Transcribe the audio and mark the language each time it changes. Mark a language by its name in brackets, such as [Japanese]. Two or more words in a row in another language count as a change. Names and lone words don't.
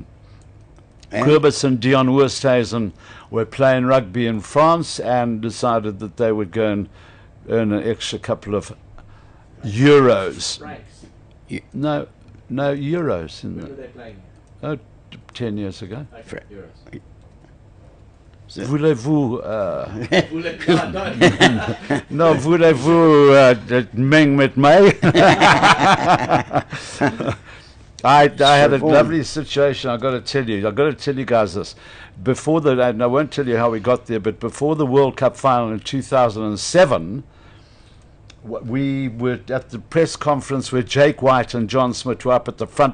[English] Quibus and Dion Westhuizen were playing rugby in France and decided that they would go and earn an extra couple of euros. Right. No, euros. When were they playing? 10 years ago. Okay, euros. [French] Voulez-vous no, voulez-vous [Afrikaans] meng met mij? [English] I had a lovely situation. I've got to tell you guys this. Before and I won't tell you how we got there, but before the World Cup final in 2007, we were at the press conference where Jake White and John Smith were up at the front.